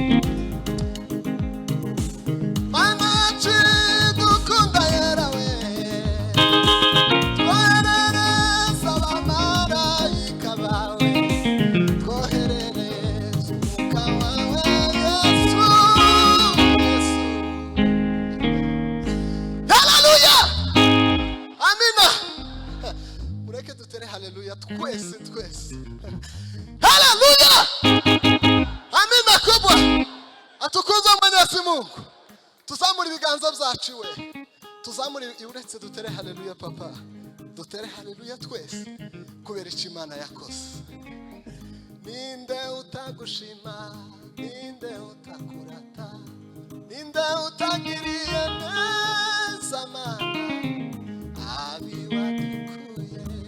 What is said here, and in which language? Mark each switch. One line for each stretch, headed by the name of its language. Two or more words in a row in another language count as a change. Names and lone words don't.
Kinyarwanda: Mana yacu dukunda yera we, twoherereza abamarayika bawe, twoherereza umwuka wawe Yesu, Yesu. Haleluya. Amina. Mureke dutere haleluya twese twese. Haleluya. Amina kubwa. Atukuzwe
Swahili: Mwenyezi Mungu.
Kinyarwanda: Tuzamure ibiganza byacu we, tuzamure uretse dutere haleluya papa, dutere haleluya twese kubera icyo Imana yakoze. Ninde utagushima, ninde utakurata, ninde utagiriye neza mana abiwadukuye.